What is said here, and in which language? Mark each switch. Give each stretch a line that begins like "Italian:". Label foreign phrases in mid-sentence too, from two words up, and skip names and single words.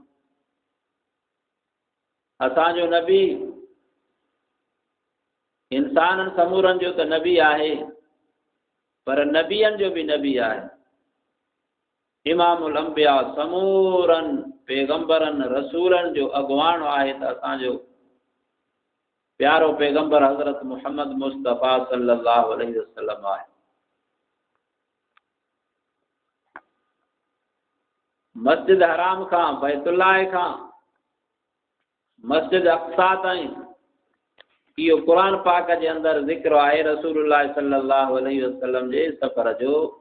Sindhi: असांजो नबी इंसाननि समूरनि जो त नबी आहे, पर नबियनि जो बि नबी आहे।
Arabic: إمام الأنبياء,
Sindhi: समूरनि पैगंबरनि रसूलनि जो अॻुवाण आहे त असांजो प्यारो पैगंबर हज़रत मुहम्मद मुस्तफ़ा
Arabic: صلى الله عليه وسلم
Sindhi: आहे। मस्जिद हराम खां, बैतुल्लाह खां मस्जिद अक़सा ताईं इहो क़ुरान पाक जे अंदरि ज़िक्र आहे रसूलुल्लाह
Arabic: صلى الله عليه وسلم
Sindhi: जे सफ़र जो।